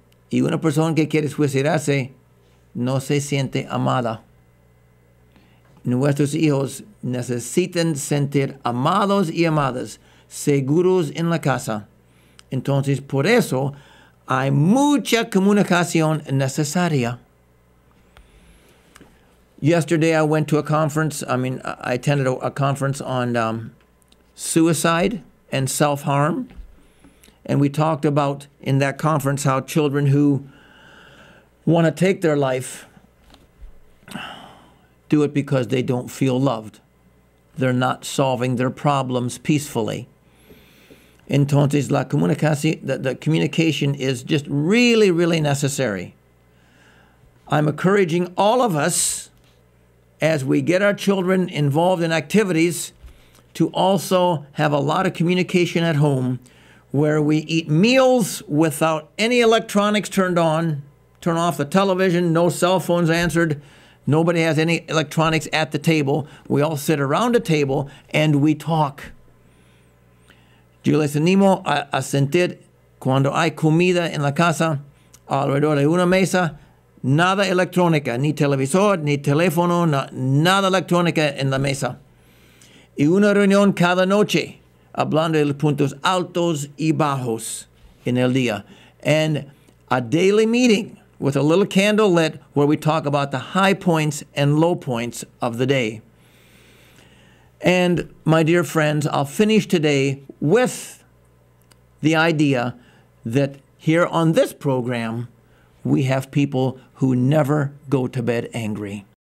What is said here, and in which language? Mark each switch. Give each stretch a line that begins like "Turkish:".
Spanish: Y una persona que quiere suicidarse no se siente amada. Nuestros hijos necesitan sentir amados y amadas, seguros en la casa. Entonces, por eso hay mucha comunicación necesaria.
English: Yesterday, I went to a conference. I attended a conference on suicide and self-harm. And we talked about in that conference how children who want to take their life do it because they don't feel loved. They're not solving their problems peacefully. Entonces, the communication is just really, really necessary. I'm encouraging all of us, as we get our children involved in activities, to also have a lot of communication at home, where we eat meals without any electronics turned on, turn off the television, no cell phones answered, nobody has any electronics at the table. We all sit around a table and we talk.
Spanish: Yo les animo a sentir cuando hay comida en la casa, alrededor de una mesa, nada electrónica, ni televisor, ni teléfono, nada electrónica en la mesa. Y una reunión cada noche, hablando de los puntos altos y bajos en el día.
English: And a daily meeting with a little candle lit where we talk about the high points and low points of the day. And my dear friends, I'll finish today with the idea that here on this program, we have people who never go to bed angry.